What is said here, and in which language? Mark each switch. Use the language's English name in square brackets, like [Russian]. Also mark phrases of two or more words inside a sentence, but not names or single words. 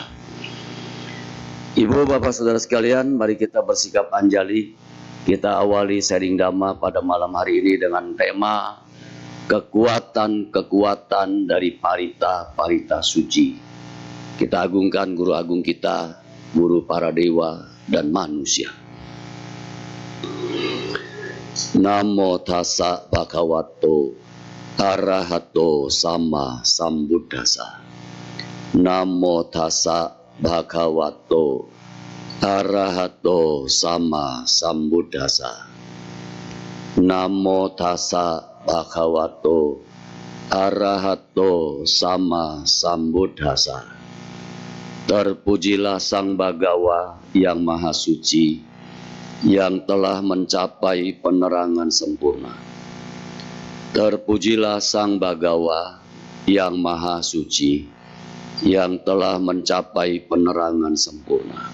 [Indonesian] Ibu, Bapak, Saudara sekalian, mari kita bersikap anjali. Kita awali sharing Dhamma pada malam hari ini dengan tema kekuatan-kekuatan dari parita suci. Kita agungkan guru agung kita, guru para dewa dan manusia. [Pali] Namo tassa bhagavato arahato sama sambuddhassa. Namo tassa bhagavato arahato sama sambuddhassa. Namo tassa bhagavato arahato sama sambuddhassa. [Indonesian] Terpujilah Sang Bagawa yang Maha Suci, yang telah mencapai penerangan sempurna. Terpujilah Sang Bagawa yang Maha Suci, yang telah mencapai penerangan sempurna.